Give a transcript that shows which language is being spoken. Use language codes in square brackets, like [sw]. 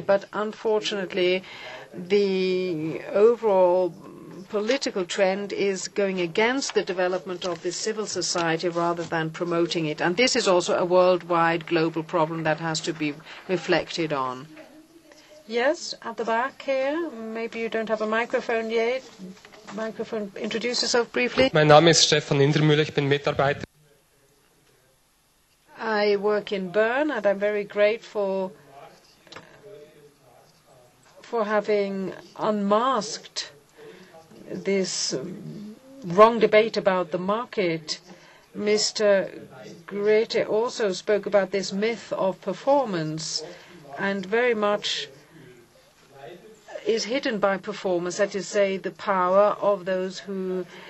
[en] But unfortunately, the overall political trend is going against the development of the civil society rather than promoting it. And this is also a worldwide global problem that has to be reflected on. Yes, at the back here. Maybe you don't have a microphone yet. Microphone. Introduce yourself briefly. [de] Mein Name ist Stefan ich bin Mitarbeiter. [en] I work in Bern, and I'm very grateful for having unmasked this wrong debate about the market. Mr. Grete also spoke about this myth of performance, and very much is hidden by performance, that is to say, the power of those who